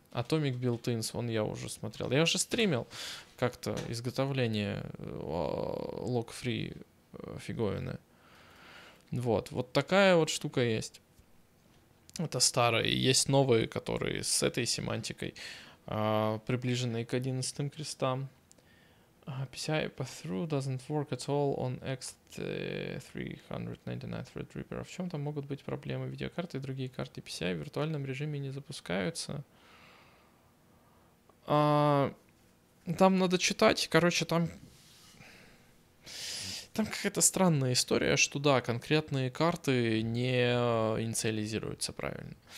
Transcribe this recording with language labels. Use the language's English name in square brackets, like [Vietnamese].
[Russian] Atomic built-ins, вон я уже смотрел. Я уже стримил как-то изготовление log-free фиговины. Вот такая вот штука есть. Это старые. Есть новые, которые с этой семантикой, приближенные к 11 крестам. [English] PCI pass-through doesn't work at all on X399 Threadripper. [Russian] В чем там могут быть проблемы? Видеокарты и другие карты PCI в виртуальном режиме не запускаются. Там надо читать, короче, там какая-то странная история, что да, конкретные карты не инициализируются правильно.